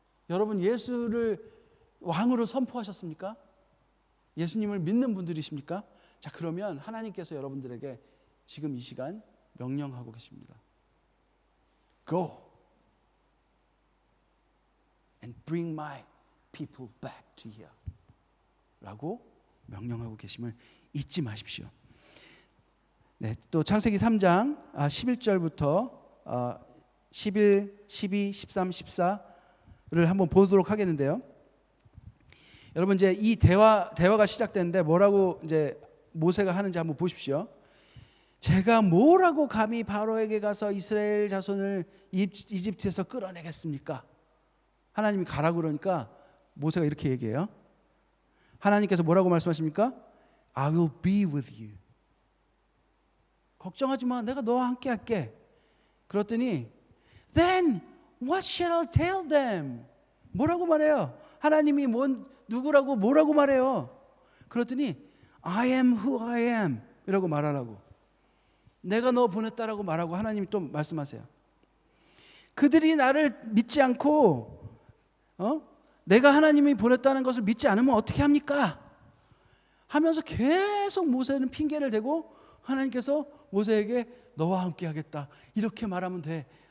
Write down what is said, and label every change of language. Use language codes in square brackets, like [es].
[ko] 여러분 예수를 왕으로 선포하셨습니까? 예수님을 믿는 분들이십니까? 자, 그러면 하나님께서 여러분들에게 지금 이 시간 명령하고 계십니다. [en] Go and bring my people back to here. [ko] 라고 명령하고 계심을 잊지 마십시오. 네, 또 창세기 3장 11절부터 11, 12, 13, 14를 한번 보도록 하겠는데요. 여러분 이제 이 대화가 시작되는데 뭐라고 이제 모세가 하는지 한번 보십시오. 제가 뭐라고 감히 바로에게 가서 이스라엘 자손을 이집트에서 끌어내겠습니까? 하나님이 가라고 그러니까 모세가 이렇게 얘기해요. 하나님께서 뭐라고 말씀하십니까? [en] I will be with you. [ko] 걱정하지 마. 내가 너와 함께 할게. 그랬더니 [en] Then what shall I tell them? [ko] 뭐라고 말해요? 하나님이 누구라고 뭐라고 말해요? 그랬더니 [en] I am who I am [ko] 이라고 말하라고. 내가 너 보냈다라고 말하고 하나님이 또 말씀하세요. 그들이 나를 믿지 않고 내가 하나님이 보냈다는 것을 믿지 않으면 어떻게 합니까? 하면서 계속 모세는 핑계를 대고 하나님께서 모세에게 너와 함께 하겠다 이렇게 말하면 돼.